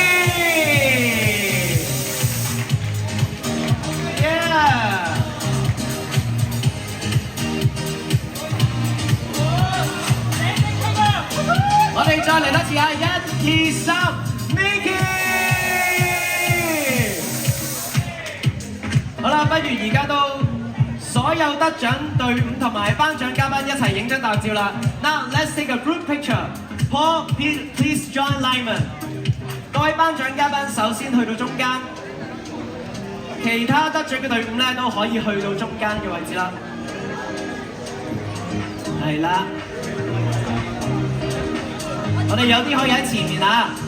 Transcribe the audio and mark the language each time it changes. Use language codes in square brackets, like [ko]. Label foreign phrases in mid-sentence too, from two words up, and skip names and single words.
[en] yeah， [yue] 我哋再嚟多次啊，1、2、3 ，Mickey， 好啦，不如而家都。所有得獎隊伍同埋頒獎嘉賓一齊影張大照啦 ！ [en] Now let's take a group picture. Paul, please join Lyman. [yue] 各位頒獎嘉賓首先去到中間，其他得獎嘅隊伍咧都可以去到中間嘅位置啦。係啦，我哋有啲可以喺前面啊。